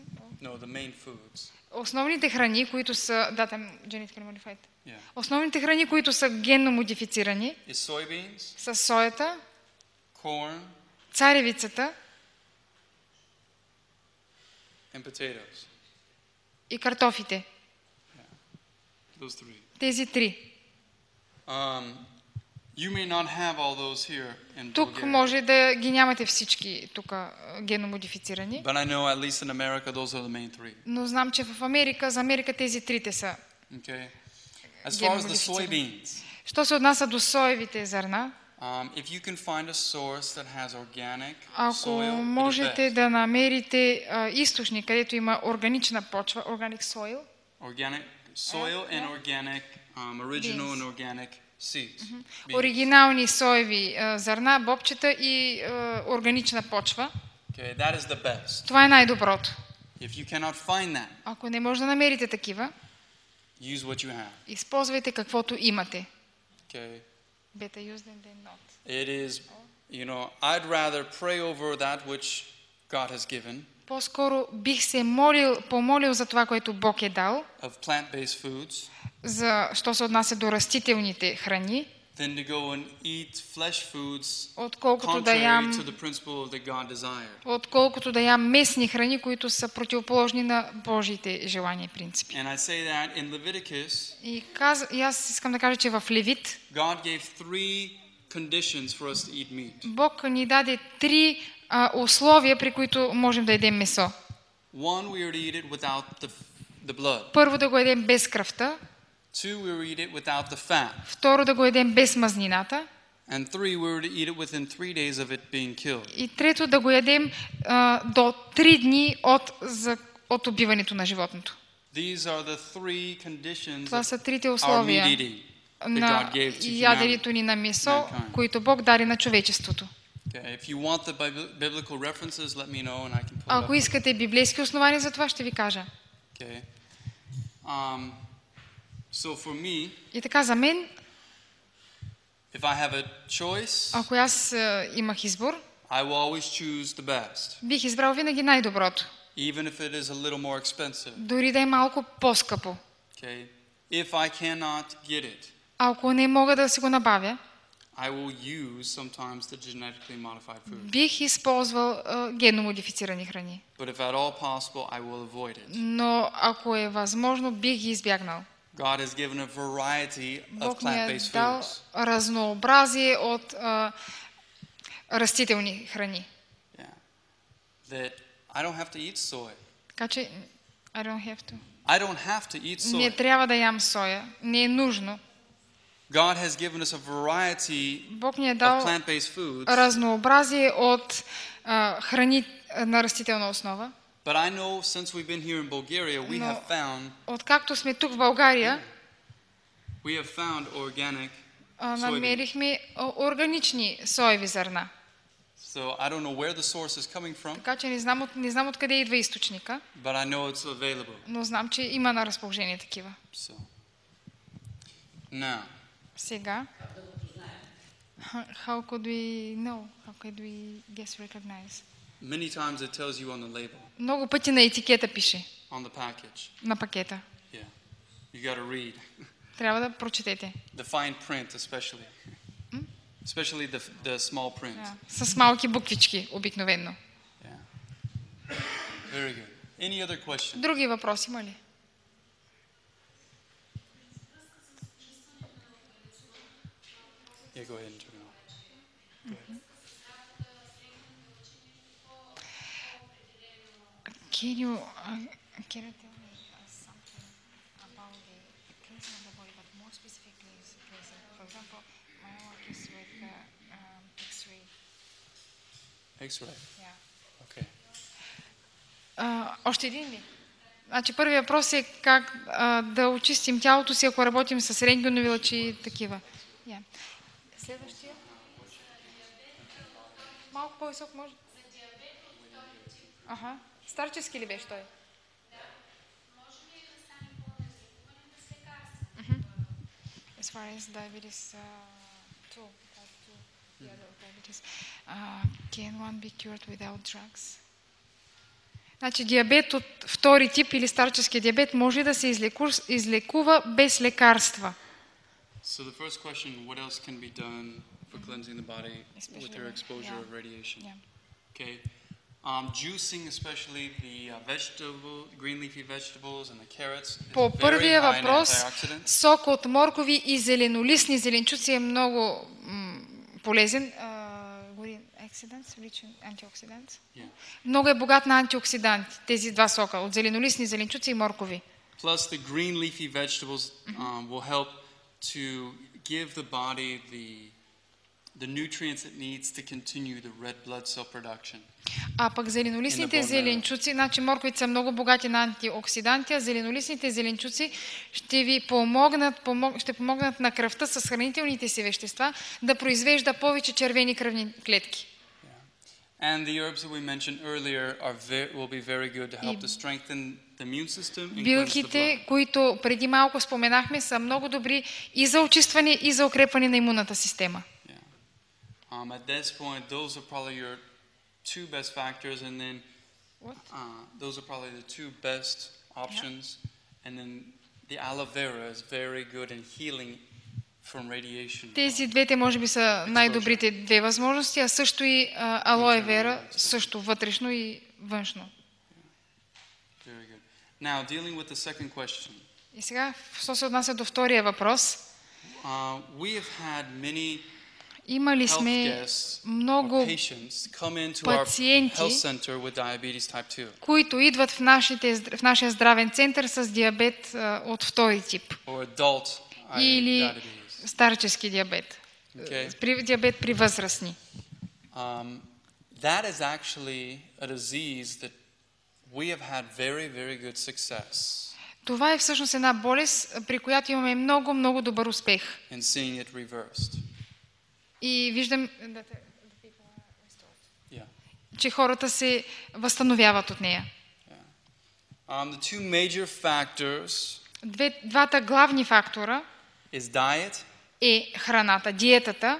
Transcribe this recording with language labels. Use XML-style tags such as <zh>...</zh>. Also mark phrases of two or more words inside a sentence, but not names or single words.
<en>No, the main foods.</en> <bg>Основните храни, които са</bg> <en>genetically modified.</en> <bg>Yeah. Основните храни, които са генно модифицирани, са соята,</bg> <en>corn,</en> <bg>царевицата</bg> <en>and potatoes.</en> <bg>И картофите.</bg> <en>Those three.</en> <bg>Тези три.</bg> <en>You may not have all those here in</en> <bg>тук може да ги нямате всички тук геномодифицирани.</bg> <en>But I know at least in America those are the main three.</en> <bg>Но знам, че в Америка, за Америка тези трите са.</bg> <en>Okay. As far as the soybeans.</en> <bg>Що се отнася до соевите зърна?</bg> <en>If you can find a source that has organic soil,</en> <bg>ако можете да намерите източник, където има органична почва,</bg> <en>organic soil. Organic soil and organic original and organic seeds.</en> <bg>Оригинални соеви зърна, бобчета и органична почва.</bg> <en>Okay, that is the best.</en> <bg>Това е най-доброто.</bg> <en>If you cannot find that,</en> <bg>ако не може да намерите такива,</bg> <en>use what you have.</en> <bg>Използвайте каквото имате.</bg> <en>Okay. Better use them than not. It is, I'd rather pray over that which God has given.</en> <bg>По-скоро бих се помолил за това, което Бог е дал.</bg> <en>Of plant-based foods.</en> <bg>За що се отнася до растителните храни.</bg> <en>Than to go and eat flesh foods.</en> <bg>Отколкото да ям месни храни, които са противоположни на Божиите желания и принципи.</bg> <en>And I say that in Leviticus.</en> <bg>И аз искам да кажа, че в Левит</bg> <en>God gave 3 conditions for us to eat meat.</en> <bg>Бог ни даде 3 условия, при които можем да ядем месо.</bg> <en>One, we are to eat it without the blood.</en> <bg>Първо да го ядем без кръвта.</bg> <en>Two, we were to eat it without the fat.</en> <bg>Второ да го ядем без мазнината.</bg> <en>And 3, we were to eat it within 3 days of it being killed.</en> <bg>И трето да го ядем до 3 дни от убиването на животното.</bg> <en>These are the 3 conditions.</en> <bg>Това са трите условия на яденето ни на месо, които Бог даде на човечеството. Ако искате библейски основания за това, ще ви кажа. И така за мен, ако аз имах избор, бих избрал винаги най-доброто. Дори да е малко по-скъпо. Ако не мога да си го набавя,</bg> <en>I will use sometimes the genetically modified food.</en> <bg>Бих използвал генно модифицирани храни.</bg> <en>But if at all possible, I will avoid it.</en> <bg>Но ако е възможно, бих ги избягнал.</bg> <en>God has given a variety of</en> <bg>Бог ни е</bg> <en>plant-based</en> <bg>дал</bg> <en>foods.</en> <bg>разнообразие от растителни храни.</bg> <en>Yeah. That I don't have to eat soy.</en> <bg>Така че</bg> <en>I don't have to. I don't have to eat</en> <bg>Не</bg> <en>soy.</en> <bg>трябва да ям соя. Не е нужно.</bg> <en>God has given us a variety</en> <bg>Бог ни е</bg> <en>of</en> <bg>дал</bg> <en>plant-based foods.</en> <bg>разнообразие от храни на растителна основа.</bg> <en>But I know since we've been here in Bulgaria, we</en> <bg>Но</bg> <en>have found</en> <bg>откакто сме тук в България,</bg> <en>organic soybeans.</en> <bg>намерихме органични соеви зърна.</bg> <en>So I don't know where the source is coming from,</en> <bg>Така че не знам откъде идва източника,</bg> <en>but I know it's available.</en> <bg>но знам, че има на разположение такива.</bg> <en>So now, Сега, how could we know? How could we guess, recognize? many times it tells you on the label,</en> <bg>Много пъти на етикета пише,</bg> <en>on the package.</en> <bg>на пакета.</bg> <en>Yeah, you got to read</en> <bg>Трябва да прочетете.</bg> <en>the fine print, especially the small print.</en> <bg>С малки буквички, обикновено.</bg> <en>Yeah, very good. Any other questions?</en> <bg>Други въпроси има ли?</bg> <en>Yeah, go ahead and turn it on. Can you tell me something about the cleansing of the body, but more specifically is cleansing? For example, my work is with X-ray. X-ray. Yeah. Okay.</en> <bg>Още един ли? Значи първият въпрос е как да очистим тялото си, ако работим с рентгенови лъчи и такива. Yeah. Следващия. Малко по-висок може? Аха. Старчески ли беше той?</bg> <en>As far as diabetes 2, type 2, the other diabetes, can one be cured without drugs?</en> <bg>Значи диабет от втори тип или старчески диабет може да се излекува без лекарства.</bg> <en>So the first question, what else can be done for cleansing the body with your exposure of radiation? Yeah. Okay. Juicing, especially the green leafy vegetables and the carrots, is</en> <bg>По</bg> <en>very</en> <bg>първия</bg> <en>high in</en> <bg>въпрос,</bg> <en>antioxidants.</en> <bg>сок от моркови и зеленолистни зеленчуци е много полезен. Антиоксидант.</bg> <en>Yeah.</en> <bg>Много е богат на антиоксиданти, тези два сока, от зеленолистни зеленчуци и моркови.</bg> <en>Plus the green leafy vegetables will help to give the body the nutrients it needs to continue the red blood cell production.</en> <bg>А пък зеленолистните зеленчуци, значи морковите са много богати на антиоксиданти, а зеленолистните зеленчуци ще ви помогнат на кръвта с хранителните си вещества да произвежда повече червени кръвни клетки.</bg> <en>And the herbs that we mentioned earlier will be very good to help to strengthen the immune system and cleanse the</en> <bg>Билките,</bg> <en>blood.</en> <bg>които преди малко споменахме, са много добри и за очистване, и за укрепване на имунната система.</bg> <en>At this point, those are probably your two best factors, and then those are probably the two best options. And then the aloe vera is very good in healing from radiation.</en> <bg>Тези двете може би са най-добрите две възможности, а също и алоe вера, също вътрешно и външно.</bg> <en>Very good. Now, dealing with the second question.</en> <bg>И сега, що се отнася до втория въпрос,</bg> <en>We have had many</en> <bg>имали сме много пациенти, които идват в нашия здравен център с диабет от втори тип или старчески диабет, диабет при възрастни.</bg> <en>That is actually a disease that we have had very, very good success.</en> <bg>Това е всъщност една болест, при която имаме много, много добър успех.</bg> <en>In seeing it reversed.</en> <bg>И виждам, че хората се възстановяват от нея.</bg> <en>The two major factors</en> <bg>Двата главни фактора</bg> <en>is diet</en> <bg>е храната, диетата</bg>